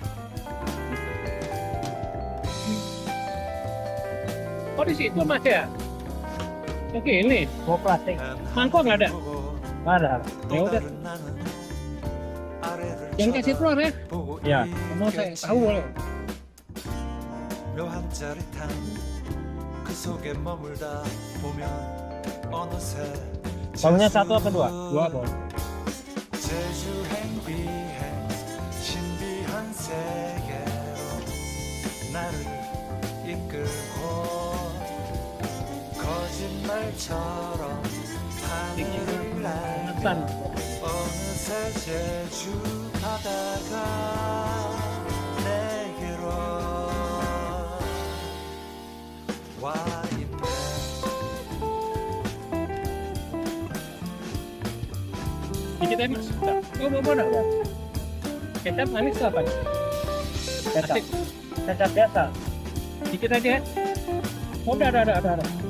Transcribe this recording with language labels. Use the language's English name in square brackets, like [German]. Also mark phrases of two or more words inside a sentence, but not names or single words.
[Indonesian] Oh di situ mas ya? Oke ini Mau plastik? mangkok nggak ada? Nggak ada. Ya udah. Jangan kasih telur ya. Iya. Mau saya tahu boleh. [Korean] 묘한 짜릿한 그 속에 머물다 보면 어느새 [Indonesian] Maunya satu apa dua? Dua boleh. [Korean] 제주행 비행 신비한 세계로 나를 이끌고 거짓말처럼 하늘을 날 [Indonesian] Makan. [Korean] 어느새 제주 바다가 내게로 와 있네. [Indonesian] Dikit aja mas. Oh mau ada. Kecap manis apa? Kecap. Asik. Kecap biasa. Dikit aja. Oh, ada.